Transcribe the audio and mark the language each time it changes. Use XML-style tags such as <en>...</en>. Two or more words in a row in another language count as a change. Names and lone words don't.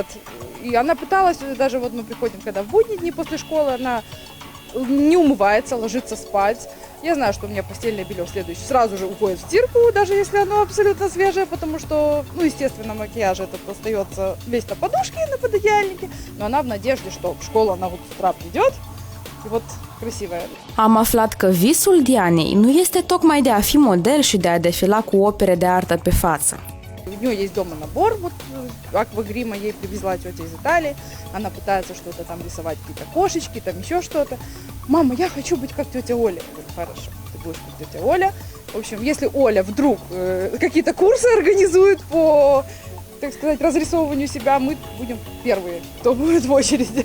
<ru>И она пыталась, даже вот мы приходим, когда в будние дни после школы, она не умывается, ложится спать. Я знаю, что у меня постельное белье следующее сразу же уходит в стирку, даже если оно абсолютно свежее, потому что, ну, естественно, макияж этот остается весь на подушке, на пододеяльнике, но она в надежде, что в школу она вот с утра придет, и вот красивая.</ru> <ro>Am aflat că visul Dianei nu este tocmai de a fi model și de a defila cu opere de artă pe față.</ro> <ru>У нее есть дома набор, вот аквагрима ей привезла тетя из Италии. Она пытается что-то там рисовать, какие-то кошечки, там еще что-то. Мама, я хочу быть как тетя Оля. Я говорю, хорошо, ты будешь как тетя Оля. В общем, если Оля вдруг какие-то курсы организует по, так сказать, разрисовыванию себя, мы будем первые, кто будет в очереди.</ru>